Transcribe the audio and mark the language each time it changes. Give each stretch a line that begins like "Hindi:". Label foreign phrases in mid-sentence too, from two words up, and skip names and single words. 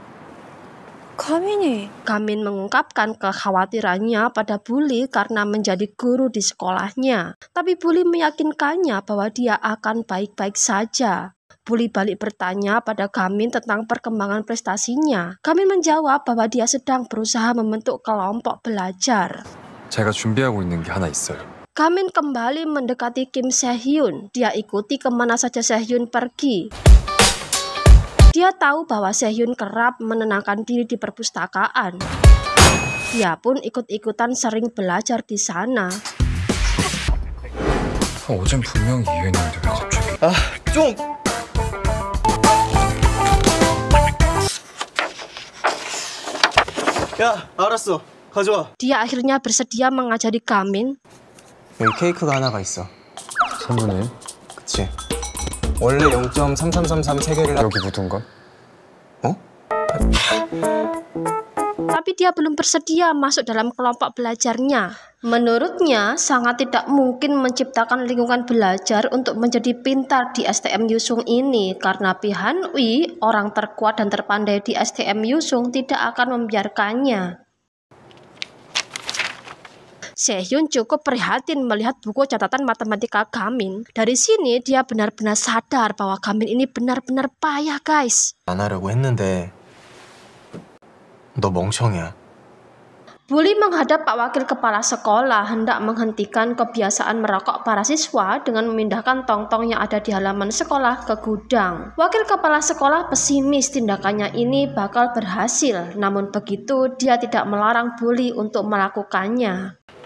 Indonesian: Gamin mengungkapkan kekhawatirannya pada Bully karena menjadi guru di sekolahnya. Tapi Bully meyakinkannya bahwa dia akan baik-baik saja. Bully balik bertanya pada Gamin tentang perkembangan prestasinya. Gamin menjawab bahwa dia sedang berusaha membentuk kelompok belajar.
Korean: 제가 준비하고 있는 게 하나 있어요.
Indonesian: Gamin kembali mendekati Kim Se-hyun. Dia ikuti kemana saja Se-hyun pergi. Dia tahu bahwa Se-hyun kerap menenangkan diri di perpustakaan. Dia pun ikut-ikutan sering belajar di sana.
Korean: 어젠 분명히 이해했는데 왜 갑자기? 좀 야, 알았어. 가져와.
Indonesian: Dia akhirnya bersedia mengajari Gamin.
Korean: 여기 케이크가 하나가 있어. 선물님, 그치? 원래 0.3333 3개를 여기 묻은 건? 어?
Indonesian: Tapi dia belum bersedia masuk dalam kelompok belajarnya. Menurutnya, sangat tidak mungkin menciptakan lingkungan belajar untuk menjadi pintar di STM Yusung ini karena pihak Wi, orang terkuat dan terpandai di STM Yusung, tidak akan membiarkannya. Sehyun cukup prihatin melihat buku catatan matematika Gamin. Dari sini dia benar-benar sadar bahwa Gamin ini benar-benar payah, guys.
Korean: 안 하려고 했는데 너 멍청이야.
Indonesian: Bully menghadap Pak Wakil Kepala Sekolah hendak menghentikan kebiasaan merokok para siswa dengan memindahkan tong-tong yang ada di halaman sekolah ke gudang. Wakil Kepala Sekolah pesimis tindakannya ini bakal berhasil, namun begitu dia tidak melarang Bully untuk melakukannya.